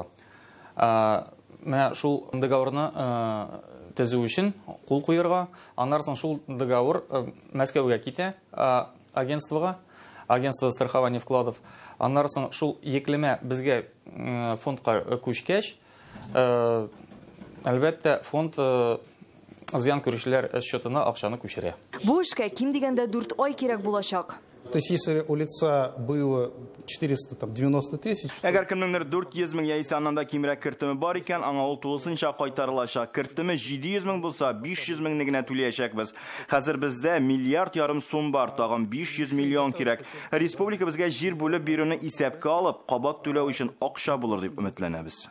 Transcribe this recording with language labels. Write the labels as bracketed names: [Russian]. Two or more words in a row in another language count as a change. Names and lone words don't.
[Tatar] Менә шул договорны төзү өчен кул куярга, аннан соң шул договор Мәскәүгә китә, [Russian] агентство страхования вкладов. [Tatar] Аннан соң шул еклеме безгә фондка күчкәч, әлбәттә фонд зыян күрүчеләр счетына акчаны күчерә. Бу эшкә ким дигәндә 4 ай кирәк булачак. [Russian] То есть, если у лица было 490 тысяч... [Tatar] Әгәр кемнеңдер 400 мең яисә аннан да кимрәк кертеме бар икән, аңа ул тулысынча кайтарылачак. Кертеме 700 мең булса, 500 меңне генә түләячәкбез. Хәзер бездә миллиард ярым сум бар, тагын 500 миллион кирәк. Республика безгә җир бүлеп бирүне исәпкә алып, кабат түләү өчен акча булыр дип өметләнәбез.